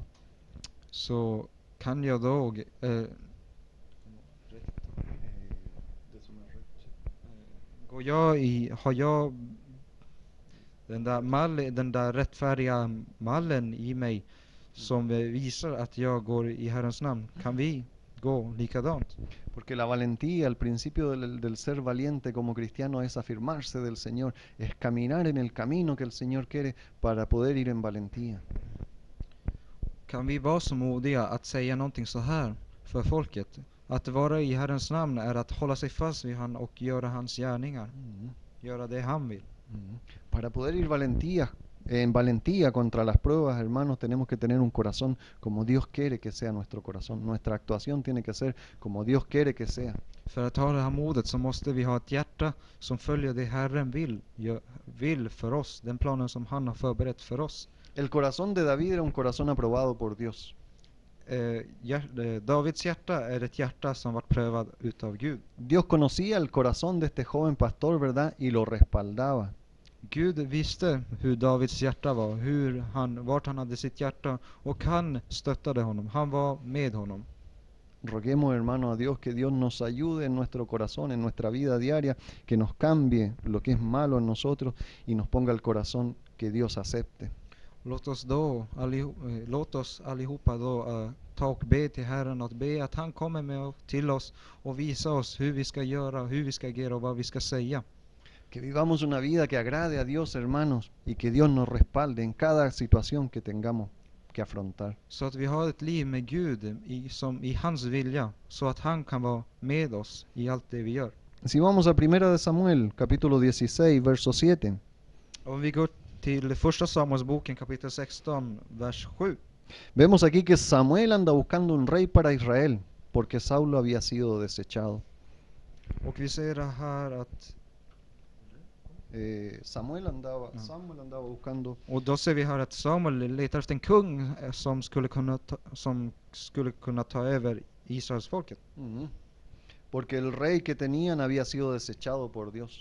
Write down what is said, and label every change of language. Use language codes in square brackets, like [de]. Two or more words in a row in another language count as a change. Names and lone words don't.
[sv] Så kan jag då går jag i, har jag den där rättfärdiga mallen i mig som visar att jag går i Herrens namn? Kan vi gå likadant? [es] Porque la valentía, el principio del ser valiente como cristiano es afirmarse del Señor, es caminar en el camino que el Señor quiere para poder ir en valentía. [sv] Kan vi vara så modiga att säga någonting så här för folket? Att vara i Herrens namn är att hålla sig fast vid han och göra hans gärningar. Mm, Göra det han vill. [es] Para poder ir en valentía contra las pruebas, hermanos, tenemos que tener un corazón como Dios quiere que sea nuestro corazón. Nuestra actuación tiene que ser como Dios quiere que sea. [sv] För att ha det här modet så måste vi ha ett hjärta som följer det Herren vill för oss. Den planen som han har förberett för oss. [es] El corazón de David era un corazón aprobado por Dios. [sv] Davids hjärta är ett hjärta som varit prövad utav Gud. [es] Dios conocía el corazón de este joven pastor, ¿verdad? Y lo respaldaba. [sv] Gud visste hur Davids hjärta var, vart han hade sitt hjärta, och han stöttade honom. Han var med honom. [es] Roguemos, hermano, a Dios que Dios nos ayude en nuestro corazón, en nuestra vida diaria, que nos cambie lo que es malo en nosotros y nos ponga el corazón que Dios acepte. [sv] Låt oss allihopa då ta och be till Herren, att be att han kommer med till oss och visa oss hur vi ska göra, hur vi ska agera och vad vi ska säga. [es] Que vivamos una vida que agrade a Dios, hermanos, y que Dios nos respalde en cada situación que tengamos que afrontar. [sv] Så att vi har ett liv med Gud i hans vilja, så att han kan vara med oss i allt det vi gör. [es] Si vamos a 1 de Samuel, capítulo 16, verso 7. [sv] Om vi går till första Samuelsboken kapitel 16, vers 7. [es] Vemos aquí que Samuel anda buscando un rey para Israel, porque Saulo había sido desechado. [sv] Och vi ser här att [es] Samuel andaba buscando. [sv] och då ser vi här att Samuel letar efter en kung som skulle kunna ta över Israels folket. [es] Porque el rey que tenían había sido desechado por Dios.